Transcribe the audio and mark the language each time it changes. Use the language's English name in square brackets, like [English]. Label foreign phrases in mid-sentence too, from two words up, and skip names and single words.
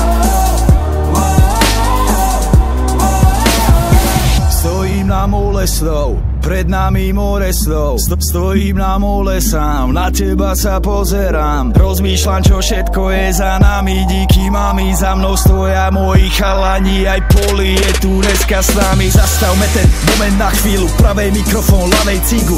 [Slovak] Stojím na mole slov, slov, pred nami more slov. Stojím na mole sám, na teba sa pozerám. Rozmýšľam, čo všetko je za nami. [Czech] Díky mami, [Slovak] za mnou stoja moji chalani. Aj Poli je tu dneska s nami. Zastavme ten moment na chvíľu, pravej mikrofón, ľavej cigu.